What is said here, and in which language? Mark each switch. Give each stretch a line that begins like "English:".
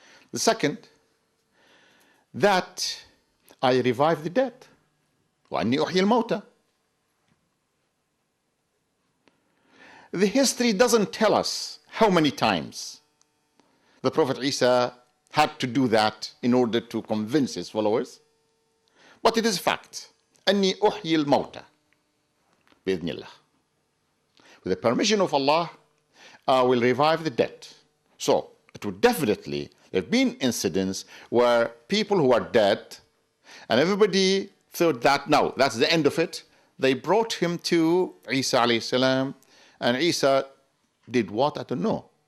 English: The second, that I revive the dead.
Arabic: وأني أحيي الموتى.
English: The history doesn't tell us how many times the Prophet Isa had to do that in order to convince his followers. But it is a fact.
Arabic: أني أحيي الموتى بإذن الله.
English: With the permission of Allah, I will revive the dead. So it would definitely, there have been incidents where people who are dead, and everybody thought that, no, that's the end of it. They brought him to Isa alayhi salam, and Isa did what? I don't know.